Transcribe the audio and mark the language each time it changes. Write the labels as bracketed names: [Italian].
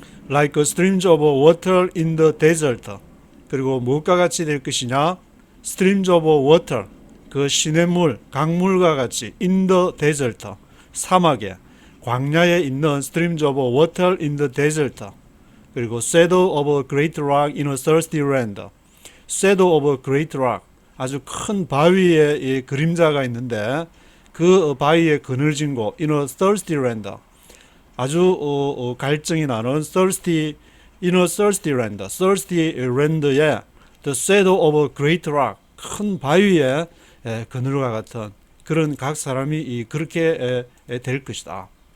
[English] Like streams of water in the desert. [Korean] 그리고 무엇과 같이 될 것이냐? [English] Streams of water, [Korean] 그 시냇물, 강물과 같이 [English] in the desert, [Korean] 사막에, 광야에 있는 [English] streams of water in the desert. 그리고 shadow of a great rock in a thirsty land. shadow of a great rock, [Korean] 아주 큰 바위에 그림자가 있는데 그 바위에 그늘진 곳, [English] in a thirsty land. [Korean] 아주 갈증이 나는 thirsty, [English] in a thirsty land, [Korean] thirsty land에 [English] the shadow of a great rock, [Korean] 큰 바위에 그늘과 같은 그런 각 사람이 그렇게 될 것이다.